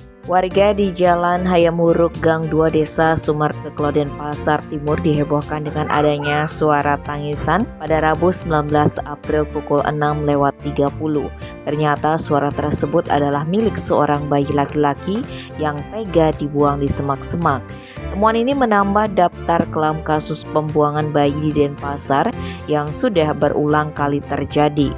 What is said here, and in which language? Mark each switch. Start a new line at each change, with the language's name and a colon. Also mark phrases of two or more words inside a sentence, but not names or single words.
Indonesian: Warga di Jalan Hayam Huruk, Gang 2, Desa Sumarteklo, Denpasar Timur dihebohkan dengan adanya suara tangisan pada Rabu 19 April pukul 6:30. Ternyata suara tersebut adalah milik seorang bayi laki-laki yang tega dibuang di semak-semak. Temuan ini menambah daftar kelam kasus pembuangan bayi di Denpasar yang sudah berulang kali terjadi.